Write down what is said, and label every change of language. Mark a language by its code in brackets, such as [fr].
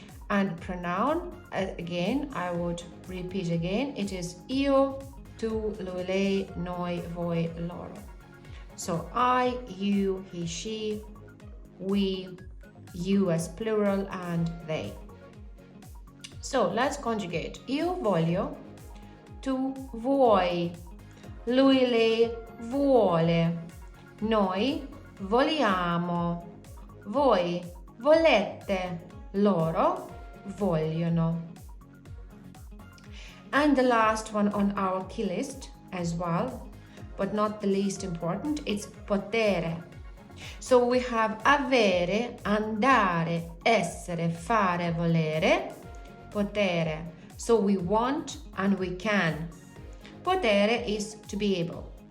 [en] And pronoun, again, I would repeat again, it is [it] io, tu, lui, lei, noi, voi, loro. [en] So I, you, he, she, we, you as plural, and they. So let's conjugate. [it] Io voglio, tu vuoi, lui, lei vuole, noi vogliamo, voi volete, loro vogliono. [en] And the last one on our key list as well, but not the least important, it's potere. So we have [it] avere, andare, essere, fare, volere, potere. [en] So we want and we can. Potere is to be able.